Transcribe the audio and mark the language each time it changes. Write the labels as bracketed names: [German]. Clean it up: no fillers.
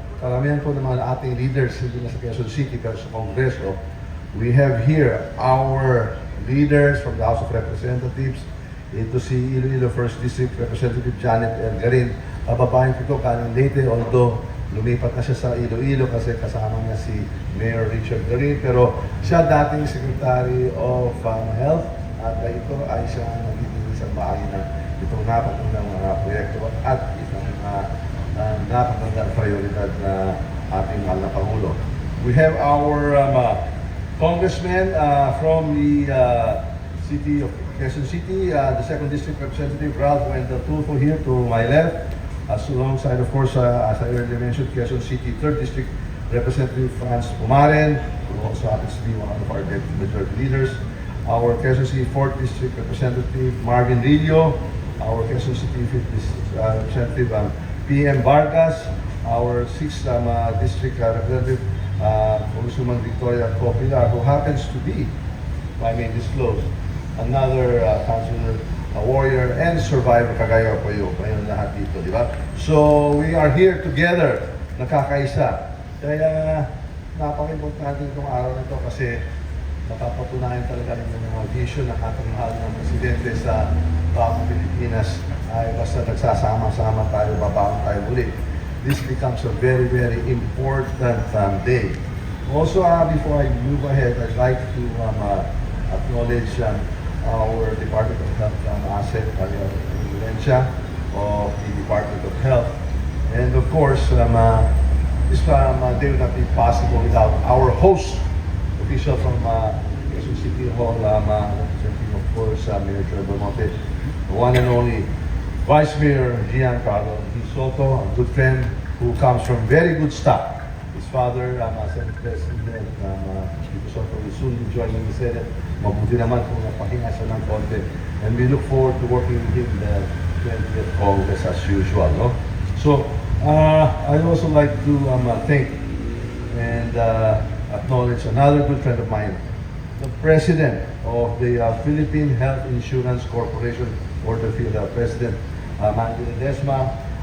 [Filipino] Karamihan po ng mga ating leaders, hindi na sa Quezon City, pero sa Kongreso. [English] We have here our leaders from the House of Representatives. [Filipino] Ito si Iloilo 1st District Representative Janet L. Garin. Kababayan ko ito, kanin Leyte, although lumipat na siya sa Iloilo kasi kasama niya si Mayor Richard Garin. Pero siya dating Secretary of Health at ito ay siya nagiging isang bahagi ng itong napakagandang mga proyekto at isang napakagandang prioridad na ating mahal na Pangulo. [English] We have our congressman from the city of Quezon City, the 2nd District Representative Ralph Wendell Tulfo here to my left, alongside of course, as I earlier mentioned, Quezon City 3rd District Representative Franz Pumaren, who also happens to be one of our deputy majority leaders, our Quezon City 4th District Representative Marvin Rillo, our Quezon City 5th District Representative Pbbm Vargas, our 6th District Representative Congresswoman Victoria Copilar, who happens to be, if I may disclose, another councilor, a warrior, and survivor [Filipino] kagaya po yun. Ngayon lahat dito, di ba? [English] So, we are here together, [Filipino] nakakaisa. Kaya, napaka-importante itong araw na ito kasi napapatunayan talaga ng mga vision ng ating mahal ng Presidente sa Bangko Pilipinas ay basta nagsasama-sama tayo, babaon tayo muli. [English] This becomes a very, very important day. Also, before I move ahead, I'd like to acknowledge our Department of Health asset, Valencia of the Department of Health. And of course, this day would not be possible without our host official from Quezon City Hall, representing of course Mayor Joy Belmonte, the one and only Vice Mayor Giancarlo D. Soto, a good friend who comes from very good stock. His father, Senate President Tito Soto, will soon be joining the Senate. [Filipino] Mabuti naman kung napahinga siya ng konti. [English] And we look forward to working with him in the 20th Congress as usual. No? So, I'd also like to thank and acknowledge another good friend of mine, the President of the Philippine Health Insurance Corporation, or the President Mandy Ledesma.